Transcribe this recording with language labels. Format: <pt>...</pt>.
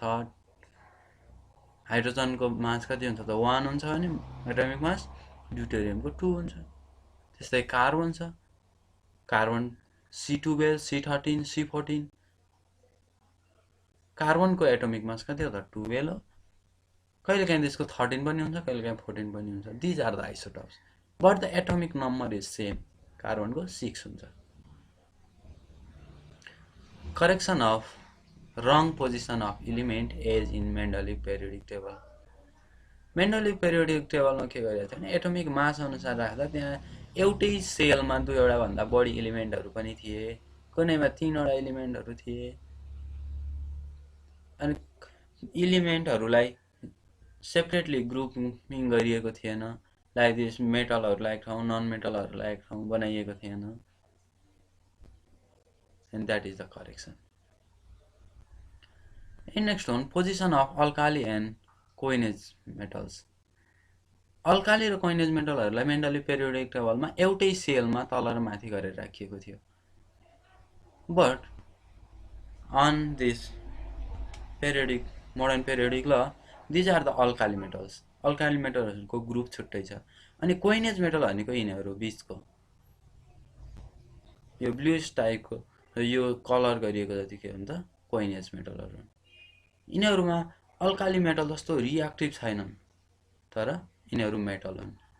<ne>हाइड्रोजनको मास कति हुन्छ त 1 हुन्छ भने एटमिक मास, ड्युटेरियमको 2 हुन्छ। त्यस्तै कार्बन छ, carbon C12, C13, C14। कार्बनको atomic mass कति हो त 12 हो। कहिलेकाहीँ त्यसको 13 पनि हुन्छ, कहिलेकाहीँ 14 पनि हुन्छ।</ne> <en>These are the isotopes, but the atomic number is same.</en> <ne>कार्बनको 6 हुन्छ।</ne> <en>Correction of wrong position of element as in Mendeleev periodic table.</en> <ne>मेन्डलिभ periodic टेबलमा के गरिरहेको थियो भने एटमिक मास अनुसार राख्दा त्यहाँ एउटै सेलमा 2 भन्दा बढी एलिमेन्टहरू पनि थिए, कुनैमा 3 एलिमेन्टहरू थिए। अनि एलिमेन्टहरूलाई सेपरेटली ग्रुपिङ गरिएको थिएन। लाइक दिस मेटलहरूलाई एक ठाउँ, नन मेटलहरूलाई एक ठाउँ बनाइएको थिएन।</ne> <en>And that is the correction. And next one, position of alkali and coinage metals.</en> <ne>Alkali र कोइनेज मेटलहरूलाई मेन्डलिभ पेरियोडिक टेबलमा एउटै सेलमा तल र माथि गरेर राखिएको थियो।</ne> <en>But on this periodic, modern periodic law, these are the alkali metals.</en> <ne>Alkali मेटलहरूको group छुट्टै छ। अनि कोइनेज मेटल भनेको यिनीहरू बिचको यो ब्लुइस टाइपको यो कलर गरिएको जति के हुन्छ कोइनेज मेटलहरू। यिनीहरूमा अल्काली मेटल जस्तो रिएक्टिभ छैनन्, तर यिनीहरू मेटल हुन्।</ne>